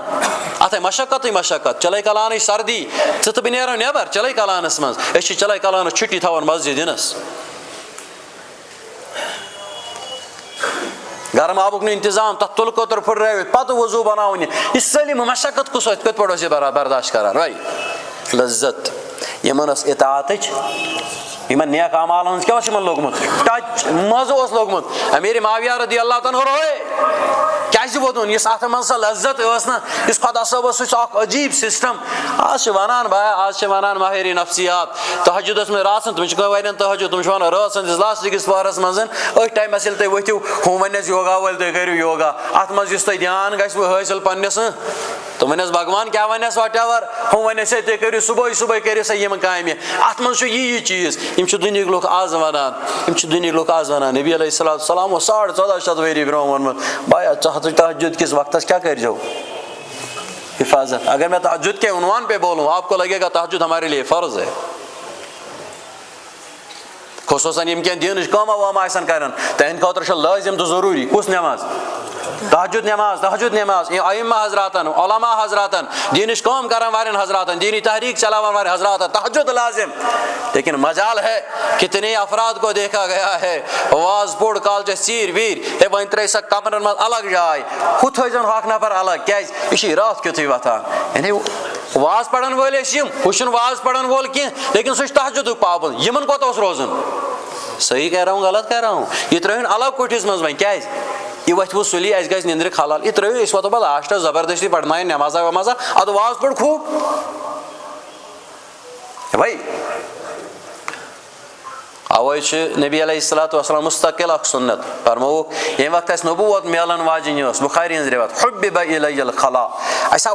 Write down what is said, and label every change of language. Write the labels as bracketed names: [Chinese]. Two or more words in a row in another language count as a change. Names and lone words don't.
[Kashmiri] اتھے مشقتٕے مشقت، چلے کلانٕچ سردی ژٕ تہٕ بہٕ نیرو نٮ۪بر چلے کلانس منٛز، أسۍ چھِ چلے کلانس چھُٹی تھاوان مسجد یِنس، گرم آبُک نہٕ انتظام، تتھ تُلہٕ کٲتُر پھٕٹرٲوِتھ پتہٕ وضوٗ بناوُن، یہِ سٲلِم مشقت کُس اوس؟ کِتھ پٲٹھۍ اوس یہِ برداشت کران؟ وے لذت یِمن ٲس اطاعتٕچ، یِمن نیک اعمالن ہٕنٛز کیٛاہ اوس یِمن لوگمُت؟ ٹچ، مزٕ اوس لوگمُت۔ امیر معاویہ رضی اللہ تعالیٰ کیازِ ووٚدُن؟ یُس اتھ منٛز سۄ لذت ٲس نا، یُس خۄدا صٲبس سُہ چھُ اکھ عجیٖب سسٹم۔ آز چھِ ونان بھایا، آز چھِ ونان ماہِرِ نفسیات تہجُدس منٛز راتھ تِم چھِ ونان تہجُد، تِم چھِ ونان رٲژ سٕنٛدِس لاسٹہٕ کِس پہرس منٛز أتھۍ ٹایمس ییٚلہِ تُہۍ ؤتھِو ہُم ونٮ۪س یوگا وٲلۍ تُہۍ کٔرِو یوگا، اتھ منٛز یُس تۄہہِ دھیان گژھوٕ حٲصِل پننِس تِم ونٮ۪س بھگوان کیٛاہ ونٮ۪س [English] what ever, [Kashmiri] ہُم ونٮ۪س ہے تُہۍ کٔرِو صبحٲے صبحٲے کٔرِو سا یِم کامہِ، اتھ منٛز چھُ یی چیٖز۔ یِم چھِ دُنہِکۍ لُکھ آز ونان، یِم چھِ دُنہِکۍ لُکھ آز ونان نبی علیہ الصلوۃ والسلام اوس 1450 ؤری برونٛہہ ووٚنمُت بایا تہجُد کس وقتس کیا کٔرۍزیو حفاظت۔ [Urdu] اگر میں تہجد کے عنوان پہ بولوں آپ کو لگے گا تہجد ہمارے لیے فرض ہے، [Kashmiri] خصوصاً یِم کینٛہہ دیٖنٕچ کٲما وٲما آسن کران تہنٛدِ خٲطرٕ چھِ لٲزم تہٕ ضروٗری کُس نٮ۪ماز؟ تہجد نٮ۪ماز، تہجد نٮ۪ماز۔ ائمہ حضراتن، علماء حضراتن، دیٖنٕچ کٲم کرن والٮ۪ن حضراتن، دیٖنی تحریک چلاون والے حضراتن تہجد لازم۔ [Urdu] لیکن مجال ہے کتنے افراد کو دیکھا گیا ہے [Kashmiri] واز پوٚر کالچس ژیٖرۍ ویٖرۍ ہے وۄنۍ ترٛٲے سا کمرن منٛز الگ جاے، ہُہ تھٲیزن ہۄکھ نفر الگ، کیازِ یہِ چھِ راتھ کیُتھُے وۄتھان۔ یعنی واز پرن وٲلۍ ٲسۍ یِم، ہُہ چھُنہٕ واز پرن وول کینٛہہ لیکن سُہ چھُ تہجدُک پابنٛد، یِمن کوٚت اوس روزُن؟ [Urdu] صحیح کہہ رہا ہوں غلط کہہ رہا ہوں؟ [Kashmiri] یہِ ترٛٲوِن الگ کُٹھِس منٛز وۄنۍ، کیازِ یہِ وۄتھِ وۄنۍ سُلی اَسہِ گژھِ نِندرِ خلل، یہِ ترٛٲیِو أسۍ واتو پتہٕ لاسٹس زبردستی پرناوٕنۍ نٮ۪مازا وٮ۪مازا، ادٕ واز پوٚر خوٗب بھائی۔ اوے چھُ نبی علیہ الصلوۃ والسلام مستقل اکھ سنت فرمووُکھ ییٚمہِ وقتہٕ اَسہِ نبوت میلن واجِنۍ ٲس، بُخاری ہٕنٛز رِوایت، [Arabic] حُبِّبَ اِلَیَّ الخلا، [Kashmiri] اَسہِ